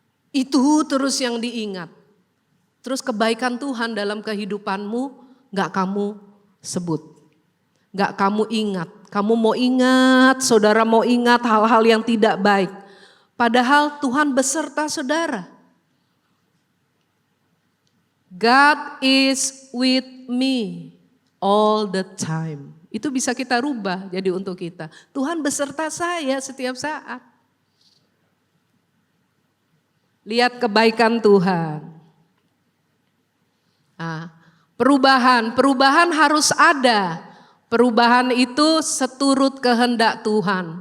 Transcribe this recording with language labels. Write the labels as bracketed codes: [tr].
[id] Itu terus yang diingat. Terus kebaikan Tuhan dalam kehidupanmu gak kamu sebut. Gak kamu ingat. Kamu mau ingat, saudara mau ingat hal-hal yang tidak baik. Padahal Tuhan beserta saudara. [en] God is with me all the time. [id] Itu bisa kita rubah jadi untuk kita. Tuhan beserta saya setiap saat. Lihat kebaikan Tuhan. Nah, perubahan harus ada. Perubahan itu seturut kehendak Tuhan.